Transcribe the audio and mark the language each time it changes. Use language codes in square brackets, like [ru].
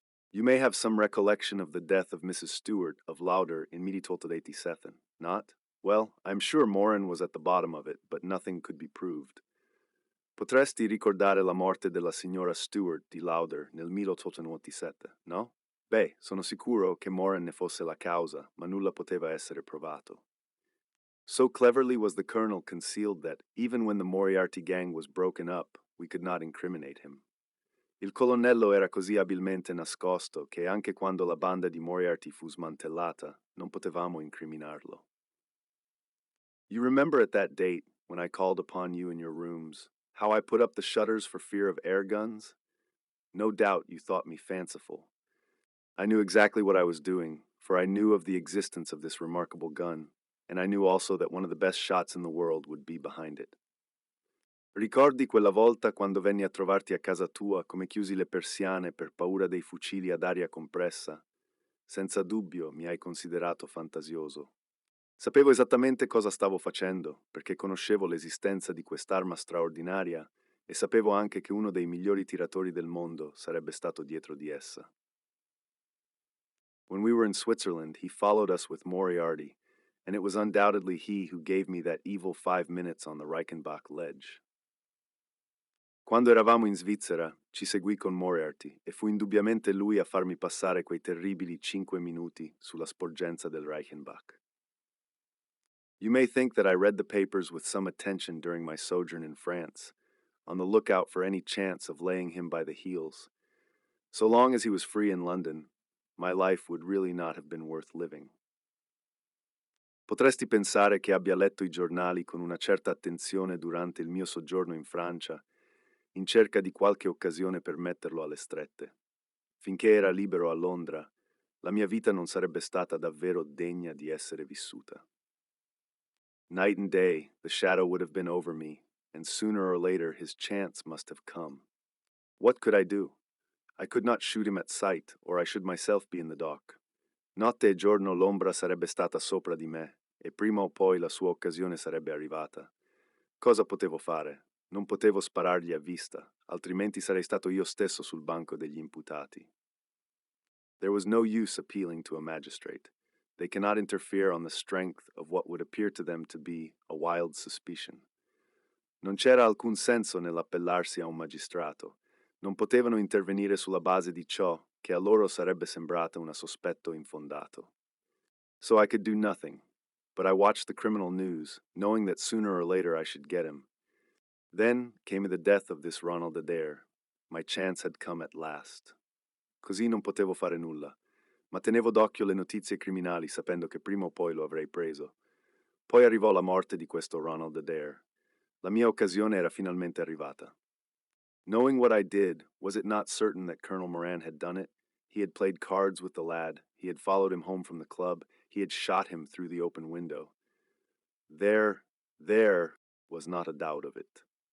[en] You may have some recollection of the death of Mrs. Stewart of Lauder in 1887, not? Well, I'm sure Moran was at the bottom of it, but nothing could be proved. [it] Potresti ricordare la morte della signora Stewart di Lauder nel 1887, no? Beh, sono sicuro che Moran ne fosse la causa, ma nulla poteva essere provato. [en] So cleverly was the colonel concealed that, even when the Moriarty gang was broken up, we could not incriminate him. [it] Il colonnello era così abilmente nascosto che anche quando la banda di Moriarty fu smantellata, non potevamo incriminarlo. [en] You remember at that date, when I called upon you in your rooms, how I put up the shutters for fear of air guns? No doubt you thought me fanciful. I knew exactly what I was doing, for I knew of the existence of this remarkable gun, and I knew also that one of the best shots in the world would be behind it. [it] Ricordi quella volta quando venni a trovarti a casa tua come chiusi le persiane per paura dei fucili ad aria compressa? Senza dubbio mi hai considerato fantasioso. Sapevo esattamente cosa stavo facendo, perché conoscevo l'esistenza di quest'arma straordinaria e sapevo anche che uno dei migliori tiratori del mondo sarebbe stato dietro di essa. [en] When we were in Switzerland, he followed us with Moriarty, and it was undoubtedly he who gave me that evil 5 minutes on the Reichenbach ledge. [it] Quando eravamo in Svizzera, ci seguì con Moriarty e fu indubbiamente lui a farmi passare quei terribili 5 minuti sulla sporgenza del Reichenbach. [en] You may think that I read the papers with some attention during my sojourn in France, on the lookout for any chance of laying him by the heels. So long as he was free in London, my life would really not have been worth living. [it] Potresti pensare che abbia letto i giornali con una certa attenzione durante il mio soggiorno in Francia, in cerca di qualche occasione per metterlo alle strette. Finché era libero a Londra, la mia vita non sarebbe stata davvero degna di essere vissuta. [en] Night and day, the shadow would have been over me, and sooner or later his chance must have come. What could I do? I could not shoot him at sight, or I should myself be in the dock. [it] Notte e giorno l'ombra sarebbe stata sopra di me, e prima o poi la sua occasione sarebbe arrivata. Cosa potevo fare? Non potevo sparargli a vista, altrimenti sarei stato io stesso sul banco degli imputati. [en] There was no use appealing to a magistrate. They cannot interfere on the strength of what would appear to them to be a wild suspicion. [it] Non c'era alcun senso nell'appellarsi a un magistrato. Non potevano intervenire sulla base di ciò che a loro sarebbe sembrato un sospetto infondato. [en] So I could do nothing, but I watched the criminal news, knowing that sooner or later I should get him. Then came the death of this Ronald Adair. My chance had come at last. [it] Così non potevo fare nulla, ma tenevo d'occhio le notizie criminali sapendo che prima o poi lo avrei preso. Poi arrivò la morte di questo Ronald Adair. La mia occasione era finalmente arrivata. [en] Knowing what I did, was it not certain that Colonel Moran had done it? He had played cards with the lad, he had followed him home from the club, he had shot him through the open window. There was not a doubt of it.